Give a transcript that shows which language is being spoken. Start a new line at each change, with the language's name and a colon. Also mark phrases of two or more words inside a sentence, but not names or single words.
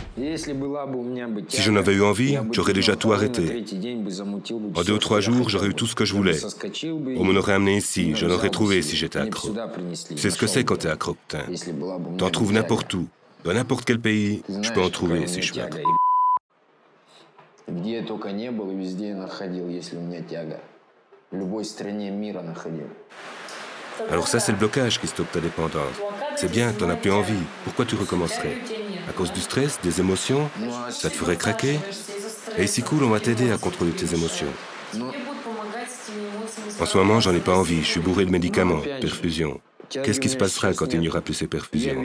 French: Si j'en avais eu envie, j'aurais déjà tout arrêté. En 2 ou 3 jours, j'aurais eu tout ce que je voulais. On m'en aurait amené ici, je l'aurais trouvé si j'étais accro. Tu sais ce que c'est quand t'es accro, putain. T'en trouves n'importe où. Dans n'importe quel pays, je peux en trouver si je suis accro.
Russian: Где я только не был, везде я находил, если у меня тяга. В любой стране мира находил.
French: Alors ça, c'est le blocage qui stoppe ta dépendance. C'est bien, t'en as plus envie. Pourquoi tu recommencerais? À cause du stress, des émotions? Ça te ferait craquer? Et ici, cool, on va t'aider à contrôler tes émotions. En ce moment, j'en ai pas envie. Je suis bourré de médicaments, perfusion. Qu'est-ce qui se passera quand il n'y aura plus ces perfusions?